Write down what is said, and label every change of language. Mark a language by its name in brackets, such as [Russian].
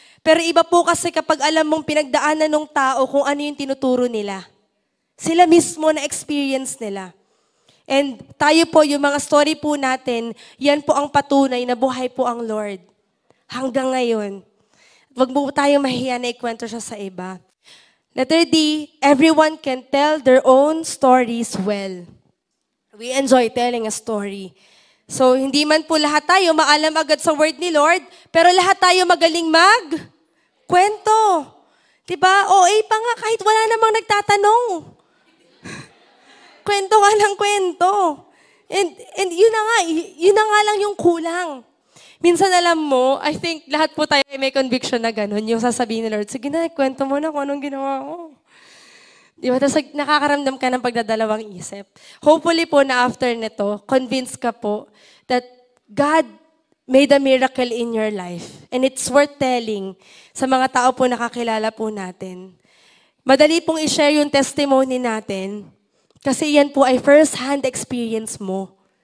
[Filipino] Pero iba po kasi kapag alam mong pinagdaanan ng tao kung ano yung tinuturo nila. Sila mismo na experience nila. [English] And tayo po, [Filipino] yung mga story po natin, yan po ang patunay na buhay po ang Lord. Hanggang ngayon. Wag mo tayo mahiya na ikwento siya sa iba. [English] Letter D, everyone can tell their own stories well. We enjoy telling a story. [Filipino] So, hindi man po lahat tayo maalam agad sa word ni Lord, pero lahat tayo magaling kwento. Diba? OA pa nga kahit wala namang nagtatanong. Kwento ka ng kwento. And yun na nga lang yung kulang. Minsan alam mo, [English] I think [Filipino] lahat po tayo may conviction na gano'n. Yung sasabihin ni Lord, sige na, kwento mo na kung anong ginawa ko. Di ba? Tapos nakakaramdam ka ng pagdadalawang isip. [English] Hopefully po na after nito, convinced ka po that God made a miracle in your life. And it's worth telling [Filipino] sa mga tao po nakakilala po natin. Madali pong i-share yung testimony natin kasi yan po ay first-hand experience mo.